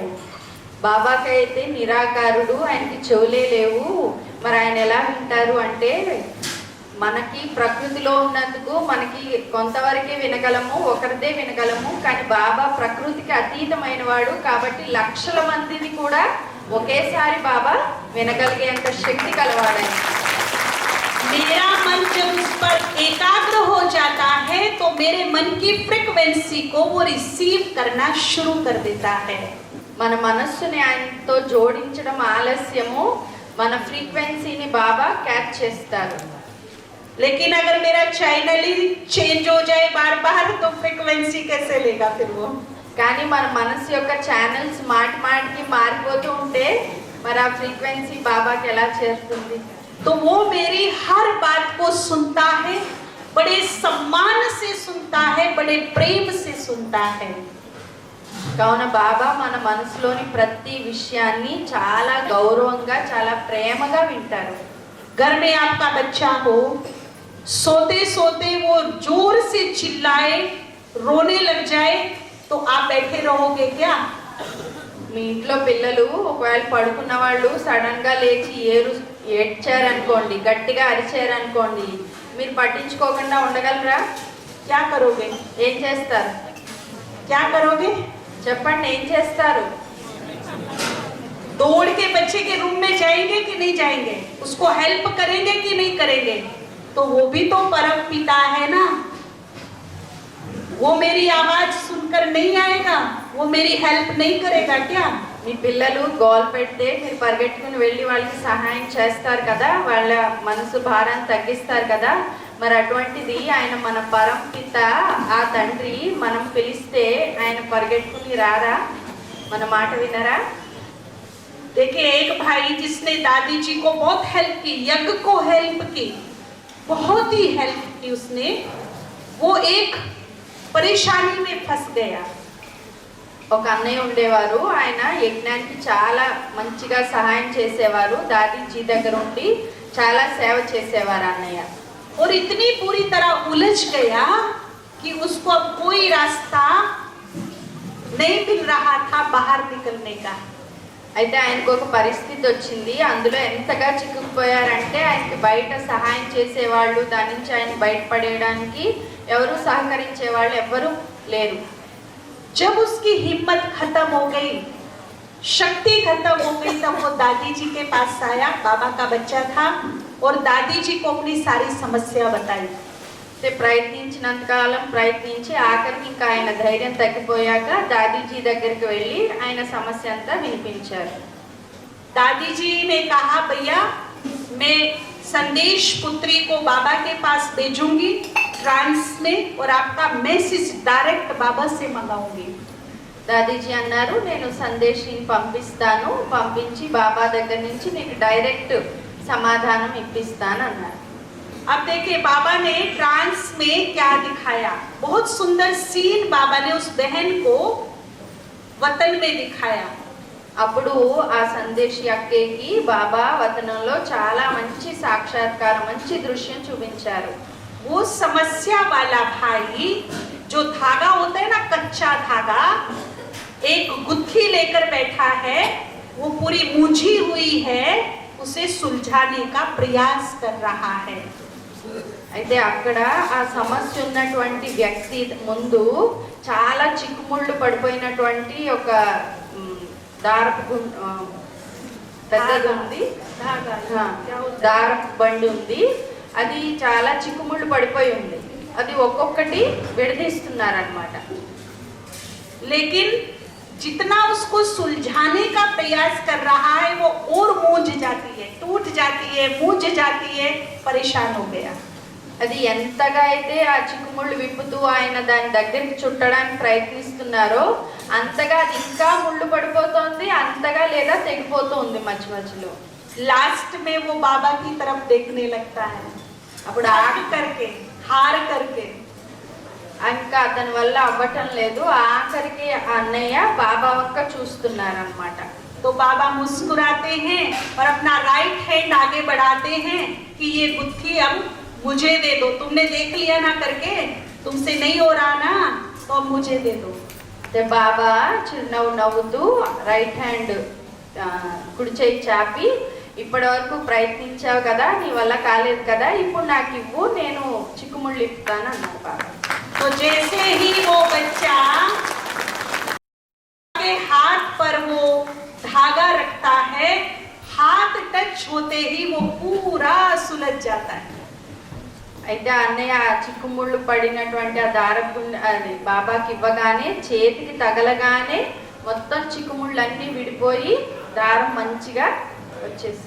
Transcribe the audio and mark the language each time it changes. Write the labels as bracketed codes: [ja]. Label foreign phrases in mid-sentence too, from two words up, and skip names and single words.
[te] బాబాకి అయితే నిరాకారుడు, ఆయనకి చెవులే లేవు, మరి ఆయన ఎలా వింటారు అంటే, మనకి ప్రకృతిలో ఉన్నందుకు మనకి కొంతవరకే వినగలము, ఒకరిదే వినగలము, కానీ బాబా ప్రకృతికి అతీతమైన వాడు కాబట్టి లక్షల మందిని కూడా ఒకేసారి బాబా వినగలిగేంత శక్తి కలవాడని. [hi] मेरा मन जब उस पर एकाग्र हो जाता है तो मेरे मन की फ्रीक्वेंसी को वो रिसीव करना शुरू कर देता है. [te] మన మనస్సుని ఆయనతో జోడించడం ఆలస్యము, మన ఫ్రీక్వెన్సీని బాబా క్యాచ్ చేస్తారు. [hi] लेकिन अगर मेरा चैनल ही चेंज हो जाए बार बार तो फ्रीक्वेंसी कैसे लेगा फिर वो? [te] కానీ మన మనసు యొక్క ఛానల్స్ మాటి మాటికి మారిపోతూ ఉంటే మరి ఆ ఫ్రీక్వెన్సీ బాబాకి ఎలా చేరుతుంది? [hi] तो वो मेरी हर बात को सुनता है, बड़े सम्मान से सुनता है, बड़े प्रेम से सुनता है. [te] కావున బాబా మన మనసులోని ప్రతి విషయాన్ని చాలా గౌరవంగా చాలా ప్రేమగా వింటారు. [hi] घर में आपका बच्चा हो, सोते सोते वो जोर से चिल्लाए, रोने लग जाए, तो आप बैठे रहोगे क्या? [te] మీ ఇంట్లో పిల్లలు ఒకవేళ పడుకున్న వాళ్ళు సడన్ గా లేచి ఏడ్చారనుకోండి, గట్టిగా అరిచారనుకోండి, మీరు పట్టించుకోకుండా ఉండగలరా? [hi] क्या करोगे? [te] ఏం చేస్తారు? [hi] क्या करोगे? [te] చెప్పండి, ఏం చేస్తారు? [hi] दौड़ के बच्चे के रूम में जाएंगे कि नहीं जाएंगे? उसको हेल्प करेंगे कि नहीं करेंगे? तो वो भी तो परम पिता है ना, वो मेरी आवाज सुनकर नहीं आएगा, वो मेरी हेल्प नहीं करेगा क्या? [te] మీ పిల్లలు గోల్ పెడితే మీరు పరిగెట్టుకుని వెళ్ళి వాళ్ళకి సహాయం చేస్తారు కదా, వాళ్ళ మనసు భారాన్ని తగ్గిస్తారు కదా, మరి అటువంటిది ఆయన మన పరం పిత, ఆ తండ్రి మనం పిలిస్తే ఆయన పరిగెట్టుకుని రారా? మన మాట వినరా? [hi] देखिए एक भाई जिसने दादी जी को बहुत हेल्प की, यज्ञ को हेल्प की, बहुत ही हेल्प की उसने, वो एक परेशानी में फंस गया. [te] ఒక అన్నయ్య ఉండేవారు, ఆయన యజ్ఞానికి చాలా మంచిగా సహాయం చేసేవారు, దాదీజీ దగ్గర ఉండి చాలా సేవ చేసేవారు అన్నయ్య. [hi] और इतनी पूरी तरह उलझ गया कि उसको अब कोई रास्ता नहीं मिल रहा था बाहर निकलने का. [te] అయితే ఆయనకు ఒక పరిస్థితి వచ్చింది. అందులో ఎంతగా చిక్కుకుపోయారంటే ఆయనకి బయట సహాయం చేసేవాళ్ళు, దాని నుంచి ఆయన బయటపడేయడానికి ఎవరు సహకరించే వాళ్ళు ఎవ్వరూ లేరు. [hi] जब उसकी हिम्मत खत्म हो गई, शक्ति खत्म हो गई, तब वो दादी जी के पास आया। बाबा का बच्चा था और दादी जी को अपनी सारी समस्या बताई। [te] ప్రయత్నించినంతకాలం ప్రయత్నించి ఆఖరికి ఇంకా ఆయన ధైర్యం తగ్గిపోయాక దాదీజీ దగ్గరికి వెళ్ళి ఆయన సమస్య అంతా వినిపించారు. [hi] दादी जी ने कहा, भैया मैं संदेश पुत्री को बाबा के पास भेजूंगी ट्रांस में, और आपका [en] message direct [hi] बाबा से मंगाऊंगी। [te] దాదీజీ అన్నారు, నేను సందేశిని పంపిస్తాను, పంపించి బాబా దగ్గర నుంచి నీకు డైరెక్ట్ సమాధానం ఇప్పిస్తాను అన్నారు. [hi] अब देखिए बाबा ने ट्रांस में क्या दिखाया, बहुत सुंदर सीन बाबा ने उस बहन को वतन में दिखाया। [te] అప్పుడు ఆ సందేశి అక్కేకి బాబా వతనంలో చాలా మంచి సాక్షాత్కారం, మంచి దృశ్యం చూపించారు. [hi] वो समस्या वाला भाई, जो धागा होता है ना, कच्चा धागा, एक गुत्थी लेकर बैठा है, वो पूरी मूंझी हुई है, उसे सुलझाने का प्रयास कर रहा है। [te] అయితే అక్కడ ఆ సమస్య ఉన్నటువంటి వ్యక్తి ముందు చాలా చిక్కుముళ్ళు పడిపోయినటువంటి ఒక దారపు పెద్దది ఉంది, దారపు బండి ఉంది. అది చాలా చిక్కుముళ్ళు పడిపోయి ఉంది. అది ఒక్కొక్కటి విడదీస్తున్నారన్నమాట. [hi] लेकिन जितना उसको सुलझाने का प्रयास कर रहा है, वो और मूंझ जाती है, टूट जाती है, मूंझ जाती है, परेशान हो गया। [te] అది ఎంతగా అయితే ఆ చిక్కుముళ్ళు విప్పుతూ ఆయన దాని దగ్గరికి చుట్టడానికి ప్రయత్నిస్తున్నారో అంతగా అది ఇంకా ముళ్ళు పడిపోతుంది, అంతగా లేదా తెగిపోతుంది మధ్య మధ్యలో. [hi] लास्ट में वो बाबा की तरफ देखने लगता है, [te] అప్పుడు [hi] हार करके [te] ఇంకా అతని వల్ల అవ్వటం లేదు. ఆఖరికి అన్నయ్య బాబా వంక చూస్తున్నారన్నమాట. [hi] तो बाबा मुस्कुराते हैं और अपना [en] right hand [hi] आगे बढ़ाते हैं कि ये गुत्थी अब मुझे दे दो, तुमने देख लिया ना करके, तुमसे नहीं हो रहा ना, तो अब मुझे दे दो। [te] బాబా చిరునవ్వు నవ్వుతూ [en] right hand [te] కుడి చేయి చాపి, ఇప్పటి వరకు ప్రయత్నించావు కదా, నీ వల్ల కాలేదు కదా, ఇప్పుడు నాకు ఇవ్వు, నేను చిక్కుముళ్ళు ఇస్తాను అన్నారు బాబా. [hi] तो जैसे ही वो बच्चा के हाथ पर वो धागा रखता है, हाथ टच होते ही वो पूरा सुलझ जाता है। [te] అయితే అన్నయ్య ఆ చిక్కుముళ్ళు పడినటువంటి ఆ దారపు అది బాబాకి ఇవ్వగానే, చేతికి తగలగానే మొత్తం చిక్కుముళ్ళన్నీ విడిపోయి దారం మంచిగా వచ్చేసింది.